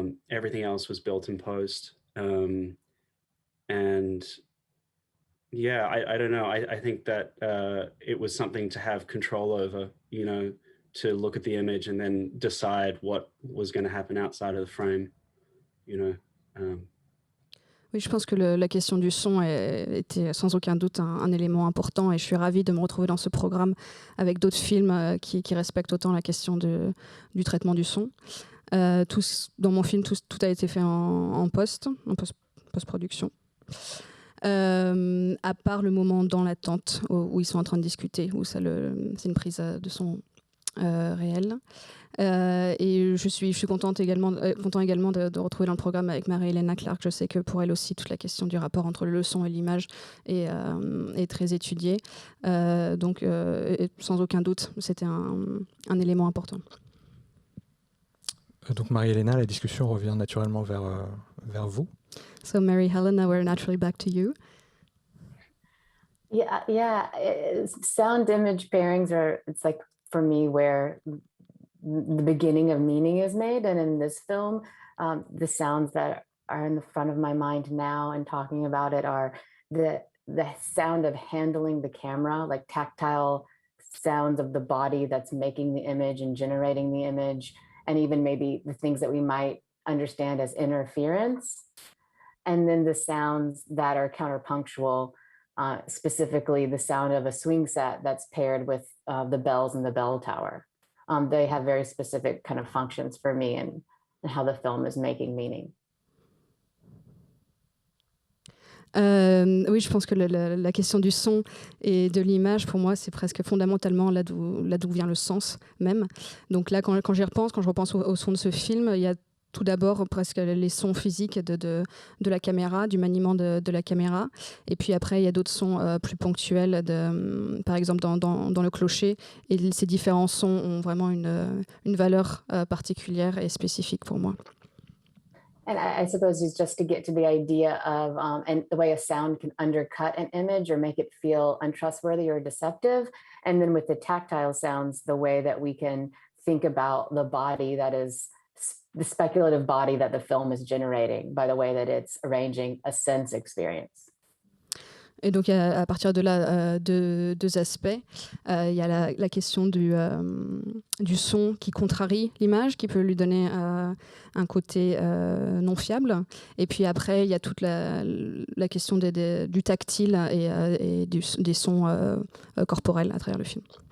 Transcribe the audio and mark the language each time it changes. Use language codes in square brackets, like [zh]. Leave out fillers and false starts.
[en] Everything else was built in post. And yeah, I don't know. I think that it was something to have control over, you know, to look at the image and then decide what was going to happen outside of the frame, you know. [fr] Oui, je pense que la question du son était sans aucun doute un élément important, et je suis ravie de me retrouver dans ce programme avec d'autres films qui respectent autant la question du traitement du son. Dans mon film, tout a été fait en post-production. À part le moment dans la tente où ils sont en train de discuter, où c'est une prise de son réelle. Et je suis content également de retrouver dans le programme avec Helena Clark. Je sais que pour elle aussi, toute la question du rapport entre le son et l'image est très étudiée. Donc, sans aucun doute, c'était un élément important. Donc Helena, la discussion revient naturellement vers vous. [en] So Helena, we're naturally back to you. Yeah. Sound image pairings it's like, for me, where the beginning of meaning is made. And in this film, the sounds that are in the front of my mind now and talking about it are the sound of handling the camera, like tactile sounds of the body that's making the image and generating the image, and even maybe the things that we might understand as interference, and then the sounds that are counterpunctual, specifically the sound of a swing set that's paired with the bells in the bell tower. They have very specific kind of functions for me and how the film is making meaning. [fr] Oui, je pense que la question du son et de l'image, pour moi, c'est presque fondamentalement là d'où vient le sens même. Donc là, quand j'y repense, quand je repense au son de ce film, il y a tout d'abord presque les sons physiques de la caméra, du maniement de la caméra. Et puis après, il y a d'autres sons plus ponctuels, par exemple dans le clocher. Et ces différents sons ont vraiment une valeur particulière et spécifique pour moi. [en] And I suppose it's just to get to the idea of and the way a sound can undercut an image or make it feel untrustworthy or deceptive. And then with the tactile sounds, the way that we can think about the body that is the speculative body that the film is generating by the way that it's arranging a sense experience. [fr] Et donc, à partir de là, deux aspects. Il y a la question du son qui contrarie l'image, qui peut lui donner un côté non fiable. Et puis après, il y a toute la question du tactile et des sons corporels à travers le film.